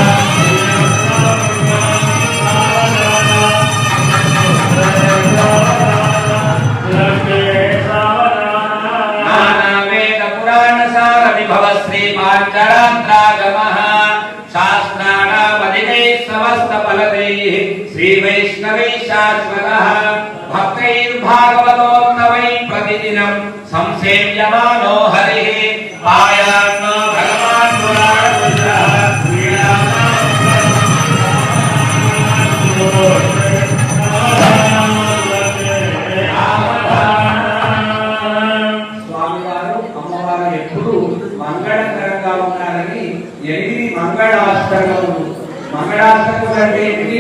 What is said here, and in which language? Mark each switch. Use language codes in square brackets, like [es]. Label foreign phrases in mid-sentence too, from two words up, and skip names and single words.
[sa] नानावेदपुराणसारविभवः श्रीपाञ्चरात्रागमः शास्त्राणामधिकैः समस्तफलदैः श्रीवैष्णवैः शाश्वतः भक्तैर्भागवतोत्तमै प्रतिदिनं संसेव्यमानो हरिः पायान्नो भगवान् पुराणपुरुषः [te] స్వామివారు అమ్మవారు ఎప్పుడు మంగళకరంగా ఉన్నారని 8 మంగళాష్టకములు మంగళాష్టకములు అంటే ఏంటి?